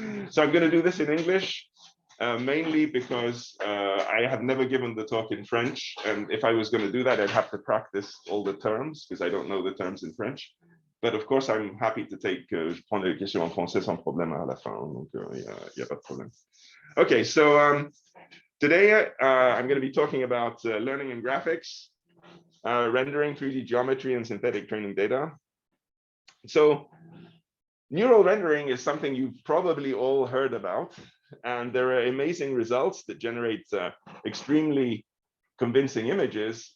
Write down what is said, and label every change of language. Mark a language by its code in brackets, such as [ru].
[en] So I'm going to do this in English. Mainly because I have never given the talk in French, and if I was going to do that, I'd have to practice all the terms because I don't know the terms in French. But of course, I'm happy to take. [fr] Je prends les questions en français sans problème à la fin, donc y a pas de problème. [en] Okay, so today I'm going to be talking about learning in graphics, rendering 3D geometry, and synthetic training data. So neural rendering is something you've probably all heard about. And there are amazing results that generate extremely convincing images.